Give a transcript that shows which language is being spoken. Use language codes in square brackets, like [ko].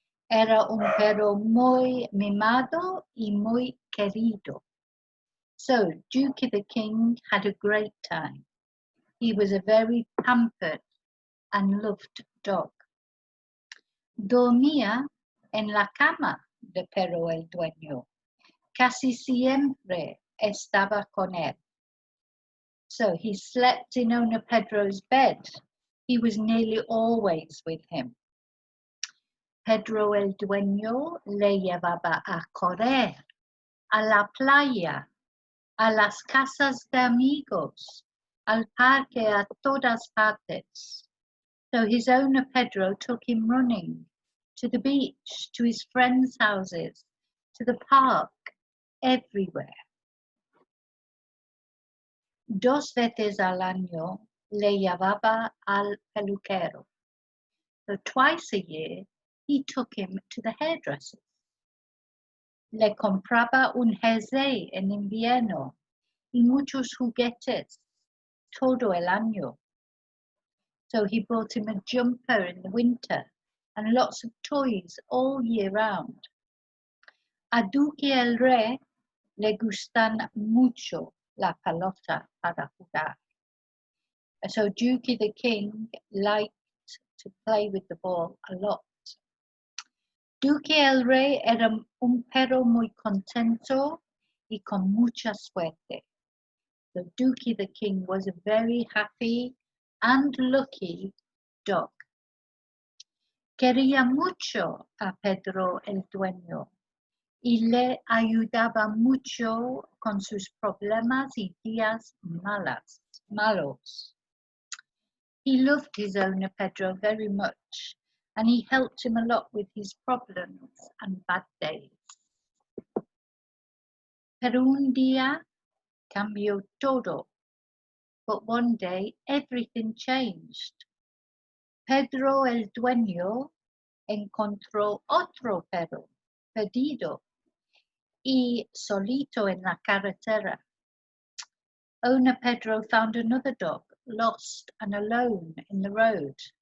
[es] Era un perro muy mimado y muy querido. [en] So Duque the King had a great time. He was a very pampered and loved dog. [es] Dormía en la cama de Pedro el dueño. Casi siempre estaba con él. [en] So he slept in owner Pedro's bed. He was nearly always with him. [es] Pedro el dueño le llevaba a correr, a la playa, a las casas de amigos, al parque, a todas partes. [en] So his owner Pedro took him running to the beach, to his friends' houses, to the park, everywhere. [es] 2 veces al año le llevaba al peluquero. [en] So twice a year he took him to the hairdresser. [es] Le compraba un jersey en invierno y muchos juguetes todo el año. [en] So he bought him a jumper in the winter and lots of toys all year round. [es] A Duque el Rey le gustan mucho la pelota para jugar. [en] So Duque the King liked to play with the ball a lot. [es] Duque el Rey era un perro muy contento y con mucha suerte. [en] So Duque the King was a very happy and lucky dog. [es] Quería mucho a Pedro el dueño y le ayudaba mucho con sus problemas y días malos. [en] He loved his owner Pedro very much, and he helped him a lot with his problems and bad days. [es] Pero un día cambió todo, [en] but one day everything changed. [es] Pedro el dueño encontró otro perro perdido y solito en la carretera. [en] Owner Pedro found another dog lost and alone in the road.